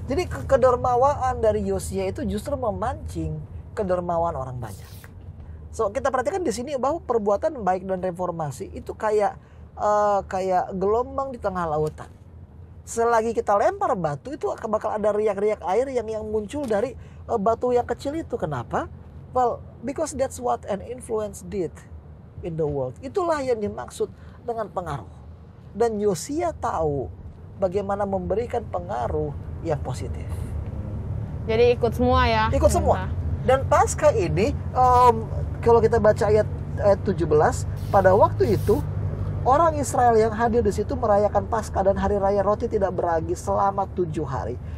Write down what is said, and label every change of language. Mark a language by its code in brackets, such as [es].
[id] Jadi kedermawaan dari Yosia itu justru memancing kedermawaan orang banyak. So kita perhatikan di sini bahwa perbuatan baik dan reformasi itu kayak gelombang di tengah lautan. Selagi kita lempar batu, itu bakal ada riak-riak air yang muncul dari batu yang kecil itu. Kenapa? [en] Well, because that's what an influence did in the world. [id] Itulah yang dimaksud dengan pengaruh. Dan Yosia tahu bagaimana memberikan pengaruh yang positif. Jadi ikut semua ya? Ikut semua. Dan Paskah ini, kalau kita baca ayat 17, pada waktu itu orang Israel yang hadir di situ merayakan Paskah dan hari raya roti tidak beragi selama 7 hari.